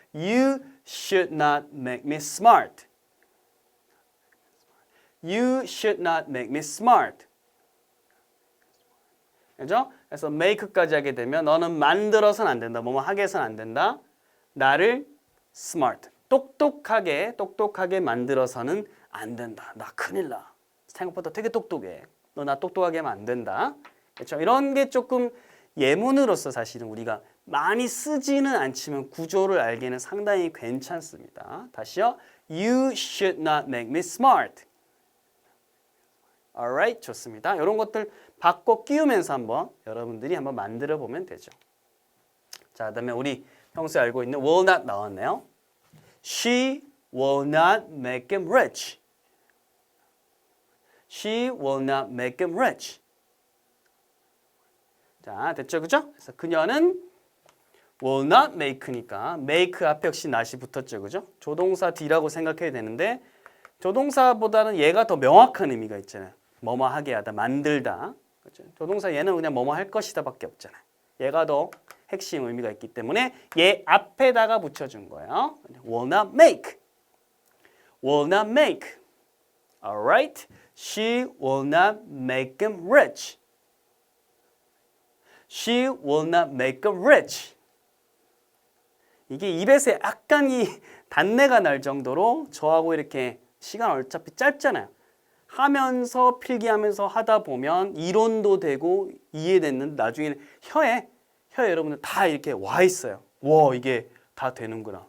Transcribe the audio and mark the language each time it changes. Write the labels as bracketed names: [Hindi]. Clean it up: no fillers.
[English] You should not make me smart. You should not make me smart. [Korean] 그죠? 그래서 make까지 하게 되면 너는 만들어서는 안 된다. 뭐뭐 하게 해서는 안 된다. 나를 smart. 똑똑하게 만들어서는 안 된다. 나 큰일 나. 생각보다 되게 똑똑해. 너 나 똑똑하게 하면 안 된다. 그렇죠? 이런 게 조금 예문으로서 사실은 우리가 많이 쓰지는 않지만 구조를 알기에는 상당히 괜찮습니다. 다시요. [English] You should not make me smart. Alright, [Korean] 좋습니다. 이런 것들 바꿔 끼우면서 한번 여러분들이 한번 만들어 보면 되죠. 자, 그다음에 우리 평소에 알고 있는 [English] will not [Korean] 나왔네요. [English] She will not make him rich. She will not make him rich. [Korean] 자, 됐죠? 그죠? 그래서 그녀는 [English] will not make [Korean] 니까 make 앞에 역시 not이 붙었죠. 그죠? 조동사 D라고 생각해야 되는데 조동사보다는 얘가 더 명확한 의미가 있잖아요. 뭐뭐 하게 하다, 만들다. 그렇죠? 조동사 얘는 그냥 뭐뭐 할 것이다 밖에 없잖아요. 얘가 더 핵심 의미가 있기 때문에 얘 앞에다가 붙여준 거예요. [English] will not make. will not make. Alright? She will not make him rich. She will not make him rich. [Korean] 이게 입에서 약간 이 단내가 날 정도로 저하고 이렇게 시간 어차피 짧잖아요. 하면서 필기하면서 하다 보면 이론도 되고 이해됐는데 나중에는 혀에 혀 여러분들 다 이렇게 와 있어요. 와, 이게 다 되는구나.